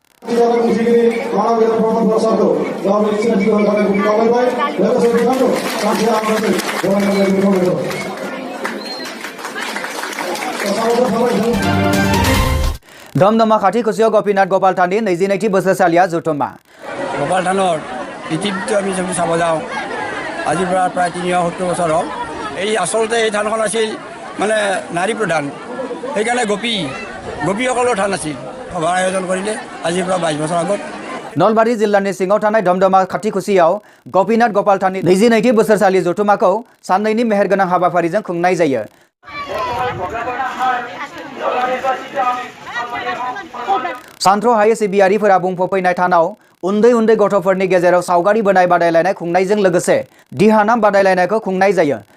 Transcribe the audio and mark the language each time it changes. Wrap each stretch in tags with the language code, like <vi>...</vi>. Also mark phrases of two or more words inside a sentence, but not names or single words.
<brx>दमदमा खाथि खुसियाव गपिनाथ गपाल थाननि 22थि बोसोरसालिया जथुमा।</brx> <as>गपाल थाনৰ ইতিমধ্যে আমি যদি চাব যাওঁ আজিৰ পৰা প্ৰায় 370 বছৰ হ'ল। এই আচলতে এই থানখন আছিল মানে নাৰী প্ৰধান, সেইকাৰণে গোপীসকলৰ থান আছিল। সভাৰ আয়োজন কৰিলে আজিৰ পৰা 22 বছৰ আগত।</as> <brx>नलबारि जिल्लानि सिङाव थानाय दमदमा खाथि खुसियाव गपिनाथ गपाल थाननि 22थि बोसोरसालि जथुमाखौ साननैनि मेहेरगोनां हाबाफारिजों खुंनाय जायो। सानथ्र'हायै सिबियारिफोरा बुंफबफैनाय थानाव उन्दै उन्दै गथ'फोरनि गेजेराव सावगारि बोनाय बादायलायनाय खुंनायजों लोगोसे दिहानाम बादायलायनायखौ खुंनाय जायो।</brx>